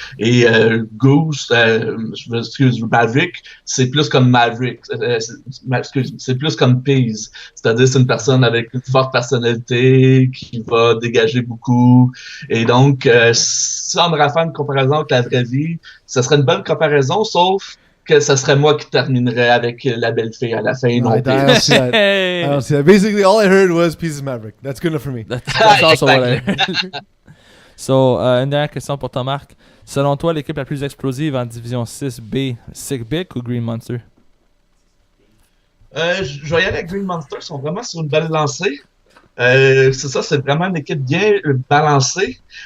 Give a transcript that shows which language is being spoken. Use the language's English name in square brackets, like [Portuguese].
[French] Et Goose, Maverick, c'est plus comme Maverick, c'est plus comme Peeze, c'est-à-dire c'est une personne avec une forte personnalité qui va dégager beaucoup. Et donc, si on devrait faire une comparaison avec la vraie vie, ça serait une bonne comparaison, sauf que ça serait moi qui terminerais avec la belle fille à la fin. [English] I [French] Non, [English] don't see that. I don't see that. Basically, all I heard was Pieces Maverick. That's good enough for me. That's also what I heard. [French] So, une dernière question pour toi, Marc. Selon toi, l'équipe la plus explosive en division 6B, Sick Bic ou Green Monster? Je vais y aller avec Green Monster, ils sont vraiment sur une belle lancée. C'est ça, c'est vraiment une équipe bien balancée.